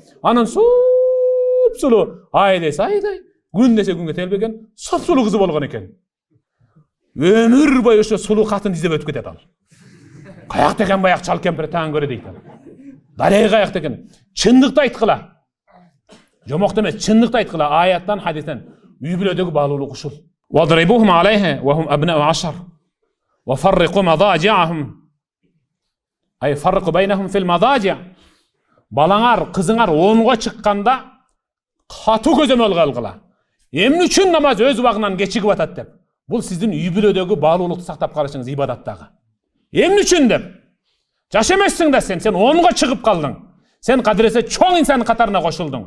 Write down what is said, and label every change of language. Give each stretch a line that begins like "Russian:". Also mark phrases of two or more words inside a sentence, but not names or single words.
Kyrgyz: Анын сулуу айдай, күн десе күнгө телбеген, сулуу кызы болгон экен. Өмүр бою ошо сулуу катын издеп өтүп кетет ал. Каякта экен баяк чал кемпир таңгөрө дейт ал. Дареги каякта экен. Чындыкты айткыла. Жомокто эмес, чындыкты айткыла. Аяттан, хадистен. Үй-бүлөдөгү баалуулук ушул.
Arabic: واضربوهم عليها وهم أبناء 10. وفرقوا مضاجعهم. أي فرقوا بينهم في المضاجع'.
Kyrgyz: балаңар, кызыңар 10-га чыкканда катуу көзөмөл кылгыла. Эмне үчүн намаз өз убагынан кечигип атат деп. Бул сиздин үй бүлөдөгү баалуулукту сактап калышыңыз ибадаттагы. Эмне үчүн деп? Жаш эмессиң да сен 10-га чыгып калдың. Сен кадыресе чоң инсан катарына кошулдуң.